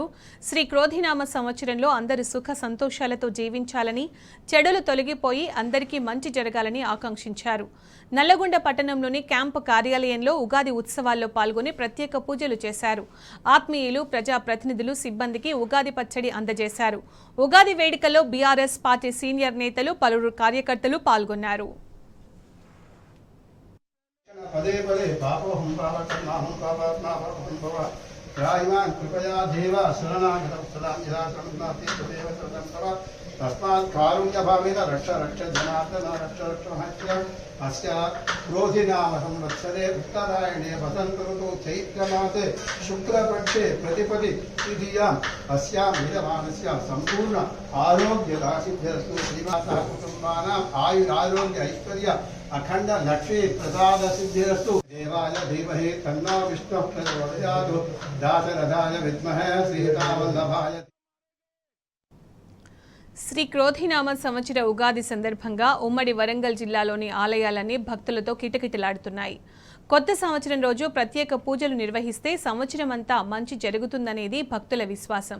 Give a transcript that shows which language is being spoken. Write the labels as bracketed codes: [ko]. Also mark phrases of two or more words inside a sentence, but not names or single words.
[te] శ్రీ క్రోధినామ సంవత్సరంలో అందరూ సుఖ సంతోషాలతో జీవించాలని, చెడులు తొలగిపోయి అందరికీ మంచి జరగాలని ఆకాంక్షించారు. నల్లగొండ పట్టణంలోని క్యాంపు కార్యాలయంలో ఉగాది ఉత్సవాల్లో పాల్గొని ప్రత్యేక పూజలు చేశారు. ఆత్మీయులు, ప్రజాప్రతినిధులు, సిబ్బందికి ఉగాది పచ్చడి అందజేశారు. ఉగాది వేడుకల్లో బీఆర్ఎస్ పార్టీ సీనియర్ నేతలు, పలువురు కార్యకర్తలు పాల్గొన్నారు. [sa] पदे पदे पापोहं पावकर्माहं पापात्माहं भव रायमान् कृपया देव शरणागतं सदा यदा शरणनास्ति तदेव शरणं तव तस्मात् कारुण्यभावेन रक्ष रक्ष जनार्दन रक्ष रक्ष महत्य अस्य क्रोधिनाम संवत्सरे उत्तरायणे वसन्त ऋतौ चैत्रमासे शुक्लपक्षे प्रतिपदि तृतीयाम् अस्यां विद्यमानस्य सम्पूर्ण आरोग्यदासिद्ध्यस्तु श्रीनिवासः कुटुम्बानाम् आयुरारोग्य ऐश्वर्य अखंड लक्ष्मी प्रसाद सिद्धिरस्तु देवाय धीमहि तन्नो विष्णुः प्रचोदयात् दाशरथाय विद्महे श्रीहितावल्लभाय. [te] శ్రీ క్రోధినామ సంవత్సర ఉగాది సందర్భంగా ఉమ్మడి వరంగల్ జిల్లాలోని ఆలయాలన్నీ భక్తులతో కిటకిటలాడుతున్నాయి. కొత్త సంవత్సరం రోజు ప్రత్యేక పూజలు నిర్వహిస్తే సంవత్సరం అంతా మంచి జరుగుతుందనేది భక్తుల విశ్వాసం.